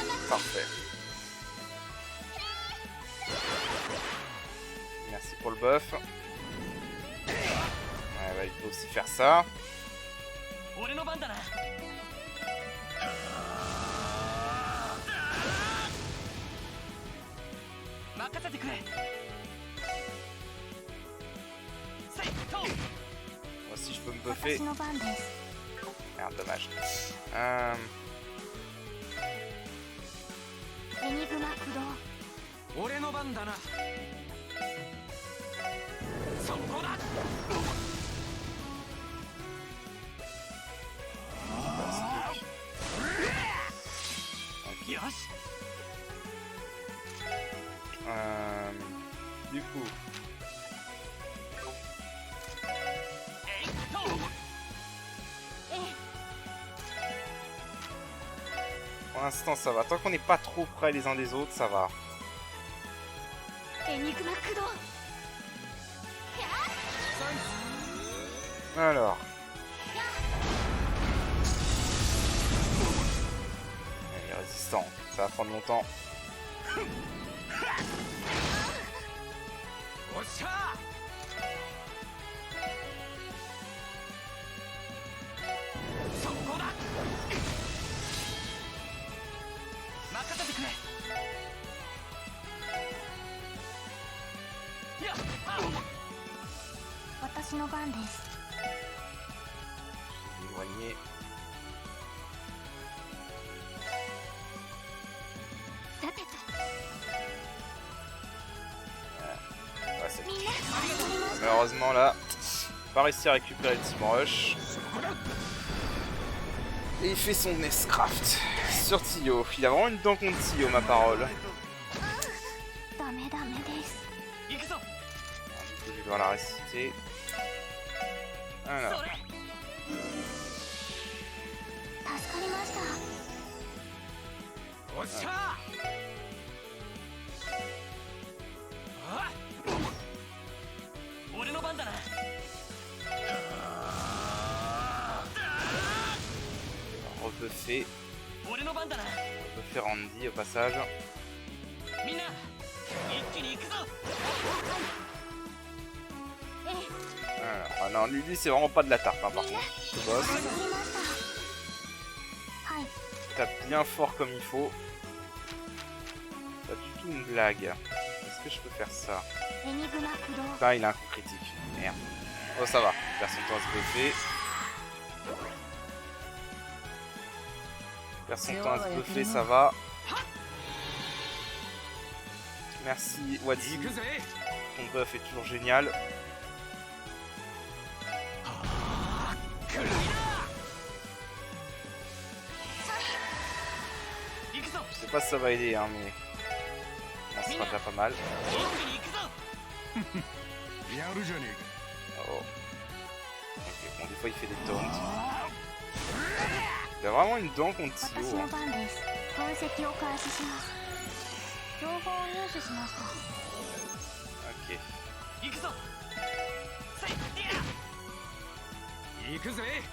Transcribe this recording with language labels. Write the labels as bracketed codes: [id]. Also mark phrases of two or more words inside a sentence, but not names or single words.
[fr] Parfait. Merci pour le buff. Ouais, bah, il peut aussi faire ça. [ja] 俺の番だな。任せてくれ。せいと。 [fr] Moi aussi, je peux me buffer. [ja] 私の番です。 [fr] Merde, dommage. [ja] エニグマ駆動。俺の番だな。そこだ。よし。 [fr] Du coup, [ja] えいと。 [fr] pour l'instant, ça va. Tant qu'on n'est pas trop près les uns des autres, ça va. [ja] エニグマ駆動。 [fr] Alors. Il est résistant. Ça va prendre longtemps. [ja] おっしゃ。そこだ。任せてくれ。やっ。私の番です。 [fr] Éloigné. [ja] さてと。 [fr] Ouais, c'est... [ja] みんなありがとうございました。 [fr] Malheureusement, là, pas réussi à récupérer le Team Rush. Et il fait son Nescraft sur Tio. Il a vraiment une dent contre Tio, ma parole. [ja] ダメダメです。行くぞ。 [fr] Du coup, je vais devoir la réciter. Alors. [ja] それ。助かりました。おっしゃ。あ。俺の番だな。 [fr] Rebuffer. [ja] 俺の番だな。 [fr] Rebuffer Randy au passage. [ja] みんな一気に行くぞ。 [fr] Alors, ah non, lui c'est vraiment pas de la tarte, hein, par contre. Ce boss. [ja] 助かりました。はい。 [fr] Tape bien fort comme il faut. Pas du tout une blague. Est-ce que je peux faire ça? [ja] エニグマ駆動。 [fr] Putain, il a un coup critique. Merde. Oh, ça va. Il perd son temps à se buffer. Il perd son temps à se buffer, ça va. Merci, Wadzi. [ja] 行くぜ。 [fr] Ton buff est toujours génial. [ja] 行くぞ。 [fr] Je sais pas si ça va aider, hein, mais... Bon, ça sera déjà pas mal. [ja] 一気に行くぞ。やるじゃね Oh. [fr] Ok, bon, des fois il fait des taunts. Il a vraiment une dent contre [ja] 私 [fr] Tio. [ja] の [fr] Hein. [ja] 番です。分析を開始します。情報を入手しました。 [fr] Ok. [ja] 行くぞ。せい。行くぜ。